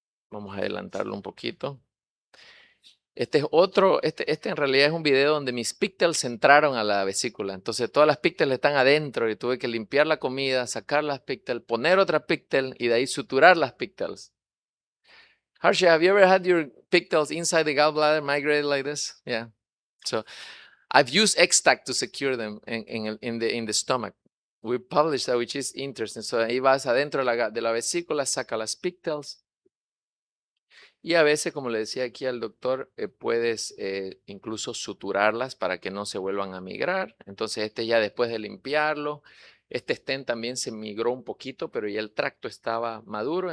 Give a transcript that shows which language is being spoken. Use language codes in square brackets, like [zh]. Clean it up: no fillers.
[es] Vamos a adelantarlo un poquito. Este es otro, este en realidad es un video donde mis pigtails entraron a la vesícula. Entonces todas las pigtails están adentro y tuve que limpiar la comida, sacar las pigtails, poner otra pigtail y de ahí suturar las pigtails. [en] Harsha, have you ever had your pigtails inside the gallbladder migrated like this? Yeah. So I've used X-Tack to secure them in the stomach. We published that, which is interesting. [es] So ahí vas adentro de la vesícula, saca las pigtails. Y a veces, como le decía aquí al doctor, puedes incluso suturarlas para que no se vuelvan a migrar. Entonces este ya después de limpiarlo, este stent también se migró un poquito, pero ya el tracto estaba maduro.